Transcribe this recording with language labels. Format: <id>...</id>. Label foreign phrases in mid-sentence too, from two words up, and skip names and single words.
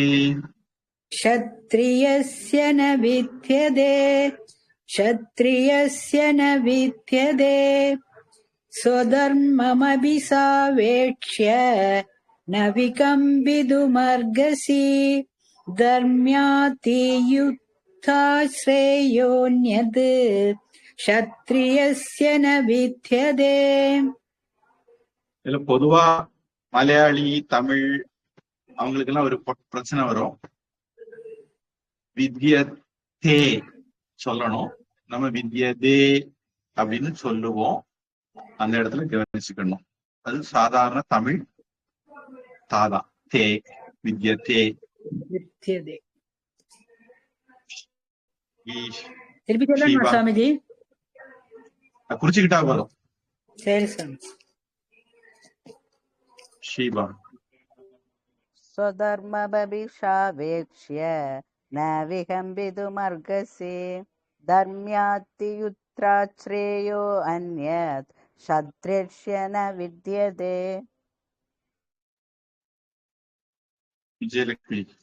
<sa>स्वधर्ममभिसावेक्ष्य न विकम्पितुमर्हसि धर्म्यातियुक्ताश्रेयोन्यद् क्षत्रियस्य न विद्यते.</sa> <ta>இதுல பொதுவா மலையாளி தமிழ் அவங்களுக்கு எல்லாம் ஒரு பிரச்சனை வரும். வித்யதே சொல்லணும், நம்ம வித்யதே அப்படின்னு சொல்லுவோம். அந்த இடத்துல கவனிச்சுக்கணும். அது சாதாரண தமிழ் தாதா தே வித்யதே. திருப்பி சொல்லணுமா சுவாமிஜி? குறிச்சுக்கிட்டா போதும். சரி சாமி. ஷீபா.</ta> <sa>स्वधर्ममभिसावेक्ष्य न विकम्पितुमर्हसि धर्म्यातियुक्ताश्रेयो अन्यत् क्षत्रियस्य न विद्यते.</sa> <ta>விஜயலட்சுமி.</ta>